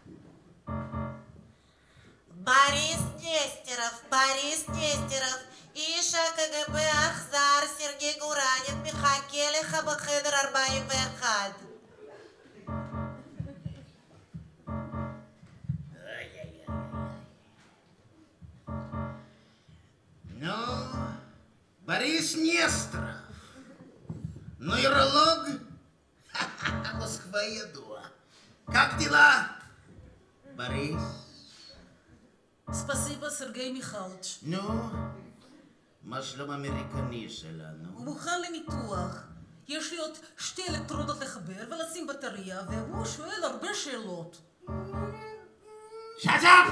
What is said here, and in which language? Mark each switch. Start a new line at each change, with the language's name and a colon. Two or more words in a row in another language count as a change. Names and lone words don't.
Russian: Борис Нестеров,
Hebrew: איש הקג"ב האכזר סרגי גורניב מחכה לך בחדר 41.
Russian: Ну, Борис Нестеров, нейролог, Москва еду. Как дела, Борис? Спасибо Сергей Михалыч'.
Hebrew: נו, מה שלום האמריקני שלנו? הוא מוכן לניתוח. יש לי עוד 2 אלקטרודות לחבר ולשים בטריה, והוא שואל הרבה שאלות.
English: Shut up!